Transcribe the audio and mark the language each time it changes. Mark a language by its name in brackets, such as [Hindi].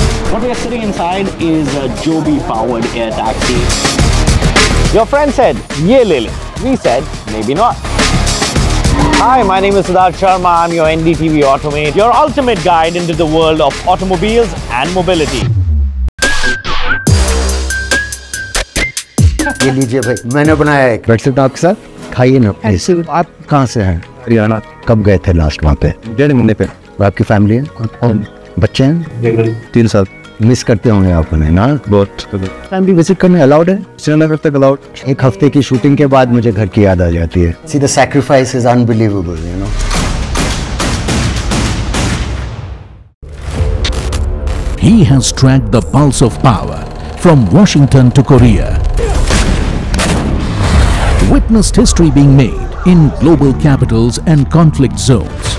[English] What we are sitting inside is a Joby-powered air taxi. Your friend said, [Hindi] "Yeh le le." [English] We said, "Maybe not." Hi, my name is Siddharth Sharma. I'm your NDTV Automate, your ultimate guide into the world of automobiles and mobility. [Hindi] ये लीजिए भाई, मैंने बनाया एक. बैठ सकता हूँ आपके साथ? खाइए ना please. आप कहाँ से हैं? हरियाणा. कब गए थे लास्ट वहाँ पे? डेढ़ महीने पे. आपकी फैमिली है? और बच्चे हैं? तीन साल. मिस करते होंगे आप उन्हें ना? बहुत. फैमिली विजिट करने अलाउड है? श्रीनगर तक अलाउड. एक हफ्ते की शूटिंग के बाद मुझे घर की याद आ जाती है. [English] See, the sacrifice is unbelievable, you know. He has tracked the pulse of power from Washington to Korea. Witnessed history being made in global capitals and conflict zones.